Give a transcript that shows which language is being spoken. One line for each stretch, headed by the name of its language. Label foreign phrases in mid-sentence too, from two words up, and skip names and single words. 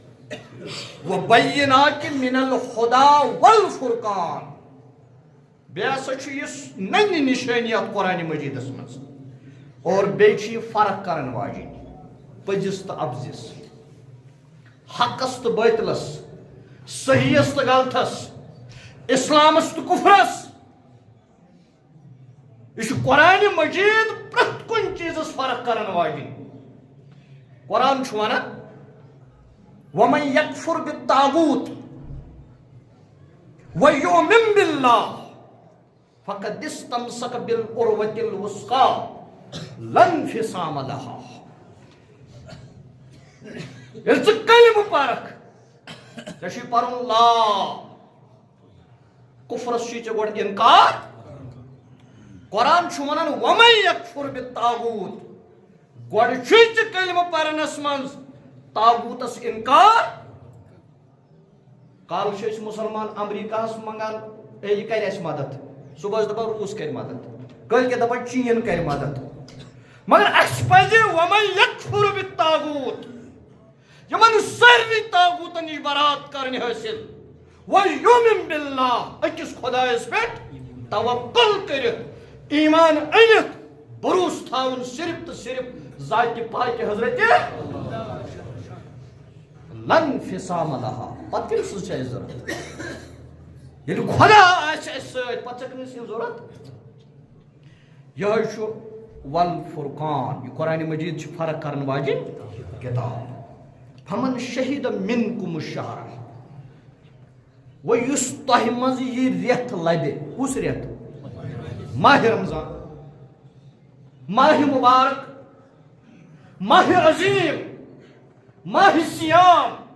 Arabic: وبینات من الہدى والفرقان
Kashmiri: بیٚیہِ ہسا چھُ یُس ننہِ نِشٲنی اتھ قرآنِ مجیٖدس منٛز اور بیٚیہِ چھِ یہِ فرق کرن واجیٚنۍ پٔزِس تہٕ ابزِس حقس تہٕ باطلس صحیحس تہٕ غلطس اسلامس تہٕ کُفرس یہ چھُ قرآنِ مجیٖد پرٛٮ۪تھ کُنہِ چیٖزس فرق کرن واجیٚنۍ قرآن چھُ ونان
Arabic: ومن یکفر بالطاغوت ویؤمن باللہ فقد استمسک بالعروة الوثقى لا انفصام لها
Kashmiri: ییٚلہِ ژٕ کلمہٕ پرکھ ژےٚ چھُے پرُن لا کُفرس چھُے ژےٚ گۄڈٕ انکار قرآن چھُ ونان
Arabic: ومن یکفر بالطاغوت
Kashmiri: گۄڈٕ چھُے ژےٚ کلمہٕ پرنس منٛز طاغوتس انکار کالہٕ چھِ أسۍ مُسلمان امریکاہس منگان اے یہِ کرِ اَسہِ مدد صبحس دپان روٗس کرِ مدد کٲلۍ کٮ۪تھ دپان چیٖن کرِ مدد مگر اَسہِ پزِ
Arabic: ومن یکفر بالطاغوت
Kashmiri: یِمن سارنٕے طاغوتن نِش برات کرٕنۍ حٲصِل
Arabic: ویؤمن باللہ
Kashmiri: أکِس خۄدایس پٮ۪ٹھ توکل کٔرِتھ ایمان أنِتھ بروس تھاوُن صرف تہٕ صرف ذاتہِ پاکہِ حضرتِ
Arabic: لن انفصام لها
Kashmiri: پتہٕ کٔمۍ سٕنٛز چھِ اَسہِ ضروٗرت ییٚلہِ خۄدا آسہِ اَسہِ سۭتۍ پتہٕ چھےٚ کٲنٛسہِ ہٕنٛز ضروٗرت یِہوے چھُ والفرقان یہِ قرآنِ مجیٖد چھِ فرق کرن واجیٚنۍ کِتاب
Arabic: فمن شہید منکم الشہر
Kashmiri: وۄنۍ یُس تۄہہِ منٛز یہِ رٮ۪تھ لبہِ کُس رٮ۪تھ ماہِ رمضان ماہِ مُبارک ماہِ عظیٖم ماہِ سیام